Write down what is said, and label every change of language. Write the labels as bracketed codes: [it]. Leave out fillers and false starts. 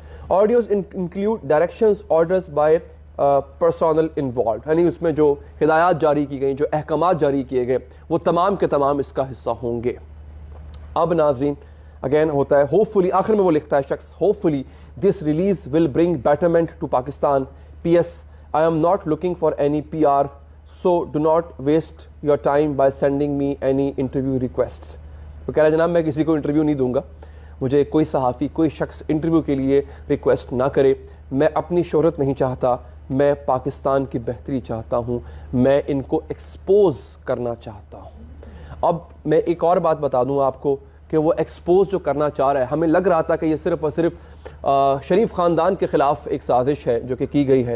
[en] audios include directions orders by personnel involved, [ur] یعنی اس میں جو ہدایات جاری کی گئیں، جو احکامات جاری کیے گئے وہ تمام کے تمام اس کا حصہ ہوں گے. اب ناظرین اگین ہوتا ہے ہوپ فلی، آخر میں وہ لکھتا ہے شخص، hope fully [en] this release will bring betterment to Pakistan. PS, I am not looking for any PR, so do not waste your time by sending me any interview requests. [ur] وہ کہہ رہا ہے جناب میں کسی کو انٹرویو نہیں دوں گا، مجھے کوئی صحافی کوئی شخص انٹرویو کے لیے ریکویسٹ نہ کرے، میں اپنی شہرت نہیں چاہتا، میں پاکستان کی بہتری چاہتا ہوں, میں ان کو ایکسپوز کرنا چاہتا ہوں. اب میں ایک اور بات بتا دوں آپ کو کہ وہ ایکسپوز جو کرنا چاہ رہا ہے, ہمیں لگ رہا تھا کہ یہ صرف اور صرف شریف خاندان کے خلاف ایک سازش ہے جو کہ کی گئی ہے.